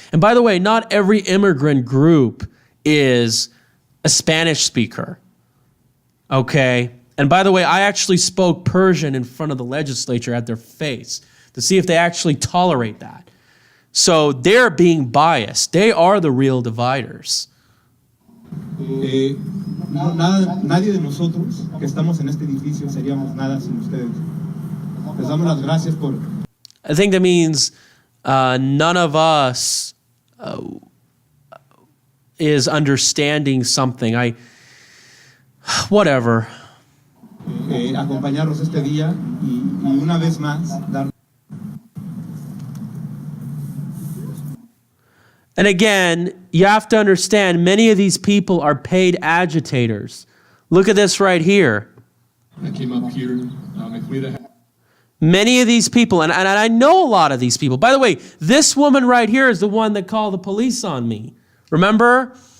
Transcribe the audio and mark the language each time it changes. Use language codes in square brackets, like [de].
[en] And by the way, not every immigrant group is a Spanish speaker. Okay? And by the way, I actually spoke Persian in front of the legislature at their face to see if they actually tolerate that. So they're being biased. They are the real dividers. [es] Nadie de nosotros que estamos en este edificio seríamos nada sin ustedes. Les damos las gracias por... [en] I think that means none of us is understanding something. Whatever. [es] Acompañarnos este día y una vez más dar... [en] And again, you have to understand, many of these people are paid agitators. Look at this right here. I came up here. Many of these people, and I know a lot of these people. By the way, this woman right here is the one that called the police on me. Remember?